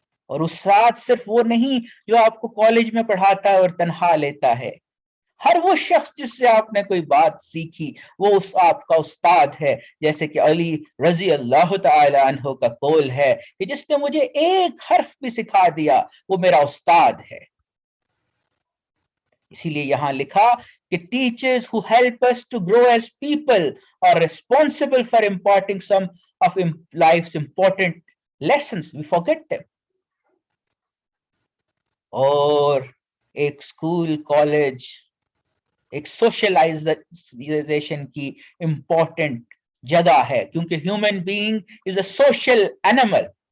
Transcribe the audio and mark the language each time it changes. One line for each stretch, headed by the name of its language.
Urdu: اور استاد صرف وہ نہیں جو آپ کو کالج میں پڑھاتا ہے اور تنخواہ لیتا ہے. ہر وہ شخص جس سے آپ نے کوئی بات سیکھی وہ آپ کا استاد ہے. جیسے کہ علی رضی اللہ تعالی عنہ کا قول ہے کہ جس نے مجھے ایک حرف بھی سکھا دیا وہ میرا استاد ہے. اسی لیے یہاں لکھا کہ
English: teachers who help us to grow as people are responsible for imparting some of life's important lessons. We forget them.
Urdu: اور ایک اسکول کالج ایک سوشلائزیشن کی امپورٹنٹ جگہ ہے، کیونکہ
English: Human being is a social animal.